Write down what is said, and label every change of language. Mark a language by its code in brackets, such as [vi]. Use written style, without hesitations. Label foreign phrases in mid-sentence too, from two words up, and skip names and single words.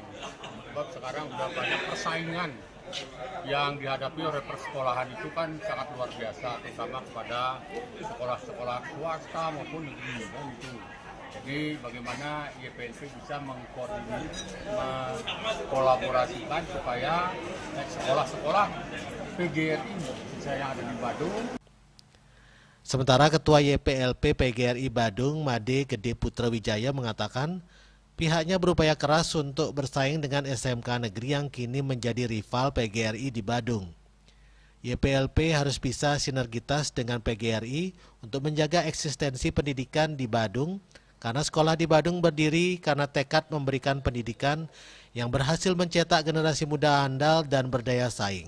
[id] Sebab sekarang sudah banyak persaingan yang dihadapi oleh persekolahan itu kan sangat luar biasa, terutama kepada sekolah-sekolah swasta maupun negeri kan itu. Jadi bagaimana YPLP bisa mengkoordinir, mengkolaborasikan supaya sekolah-sekolah PGRI yang ada di Badung. Sementara Ketua YPLP PGRI Badung Made Gede Putra Wijaya mengatakan pihaknya berupaya keras untuk bersaing dengan SMK negeri yang kini menjadi rival PGRI di Badung. YPLP harus bisa sinergitas dengan PGRI untuk menjaga eksistensi pendidikan di Badung, karena sekolah di Badung berdiri karena tekad memberikan pendidikan yang berhasil mencetak generasi muda andal dan berdaya saing.